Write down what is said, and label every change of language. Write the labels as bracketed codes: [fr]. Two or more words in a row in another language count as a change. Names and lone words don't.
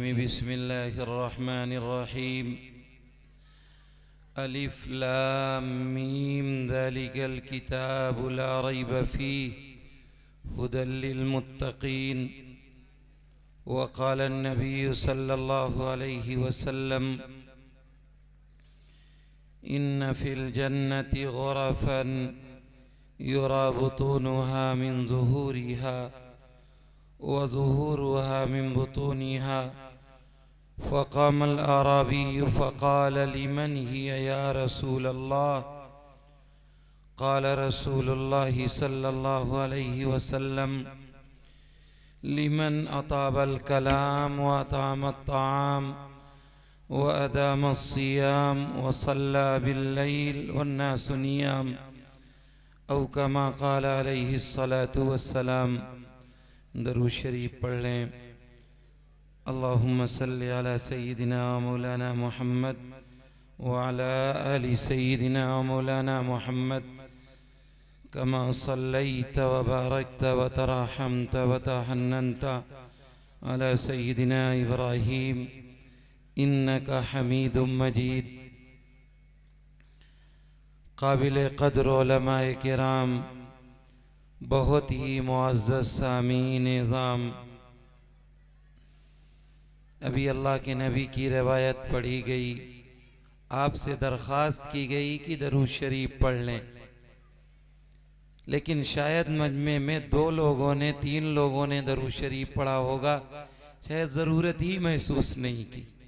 [ar] بسم الله الرحمن الرحيم۔ الم ذلك الكتاب لا ريب فيه هدى للمتقين. وقال النبي صلى الله عليه وسلم إن في الجنة غرفا يرى بطونها من ظهورها وظهورها من بطونها. فقام الأعرابي فقال لمن هي يا رسول الله. قال رسول الله صلى الله عليه وسلم لمن أطاب الكلام وأطعم الطعام وأدام الصيام وصلى بالليل والناس نيام أو كما قال عليه الصلاة والسلام. [ur] درود شریف پڑھ لیں. [ar] اللهم صل على سيدنا مولانا محمد وعلى آل سيدنا مولانا محمد كما صليت وباركت وترحمت وتحننت على سيدنا إبراهيم إنك حميد مجيد. [ur] قابل قدر علمائے کرام، بہت ہی معزز سامعین نظام، ابھی اللہ کے نبی کی روایت پڑھی گئی. آپ سے درخواست کی گئی کہ درود شریف پڑھ لیں، لیکن شاید مجمعے میں 2 لوگوں نے 3 لوگوں نے درود شریف پڑھا ہوگا، شاید ضرورت ہی محسوس نہیں کی.